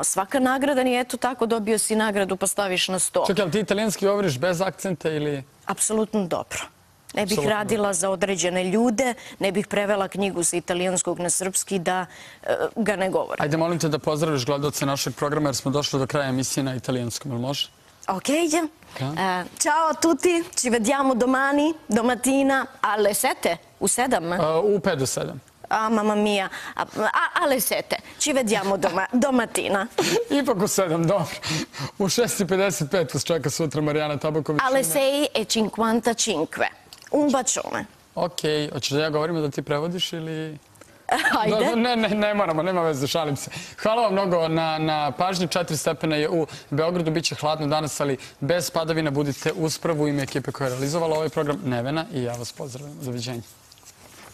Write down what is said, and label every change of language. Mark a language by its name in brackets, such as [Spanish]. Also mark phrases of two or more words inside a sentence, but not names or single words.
[Serbian] Svaka nagrada nije eto tako dobio si nagradu pa staviš na sto. Čekaj, ali ti italijanski govoriš bez akcenta ili... Apsolutno dobro. Ne bih radila za određene ljude, ne bih prevela knjigu sa italijanskog na srpski da ga ne govorim. Ajde, molim te da pozdraviš gledalce našeg programa jer smo došli do kraja emisije na italijanskom, ili može? [Italian] Ok, ciao a tutti, ci vediamo domani, domattina, alle 7, [Serbian] u 7? U 5 do 7. [Italian] Mamma mia, alle 7, ci vediamo domattina. [Serbian] Ipak u 7, dobro. U 6:55 vas čeka sutra Marijana Tabaković. [Italian] Alle 6:55. Un bacione. [Serbian] Ok, hoćeš da ja govorim da ti prevodiš ili... Ajde. Ne moramo, nema veze, šalim se. Hvala vam mnogo na pažnji. 4 stepena je u Beogradu, bit će hladno danas, ali bez padavina. Budite uz prvu ime ekipe koja je realizovala ovaj program, Nevena, i ja vas pozdravljam.